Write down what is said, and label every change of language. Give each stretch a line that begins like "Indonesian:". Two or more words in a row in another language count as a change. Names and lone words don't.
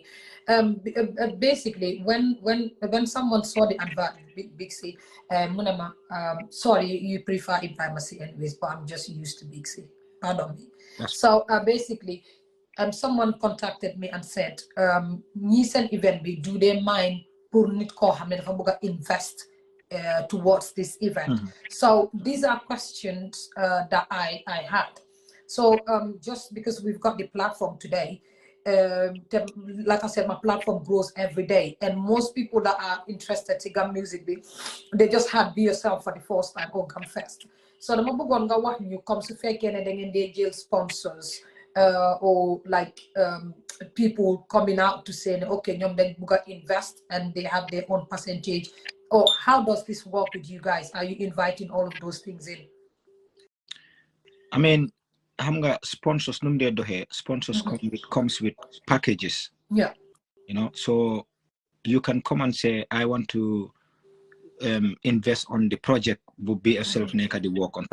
English: Basically, when someone saw the advert, Big Sey, Munama, sorry, you prefer primacy anyways, but I'm just used to Big Sey. Pardon me. So basically, someone contacted me and said, "Nisan event, do they mind
Wolof: pour nit ko xamne dafa bëgg
English: invest towards this event?" So these are questions that I had. So just because we've got the platform today, like I said, my platform grows every day, and most people that are interested in Gam music, they just had Be Yourself for the first time or Gumfest. So the mobile
Wolof: nga wax ñu comme su fekkee ne da ngeen dee jël
English: sponsors or like people coming out to say, okay,
Wolof: ñoom dañ bëgg
English: invest and they have their own percentage, or how does this work with you guys? Are you inviting all of those things in? I mean, sponsors sponsors comes with packages. You know, so you can come and say, I want to invest on the project, would Be Yourself the work on.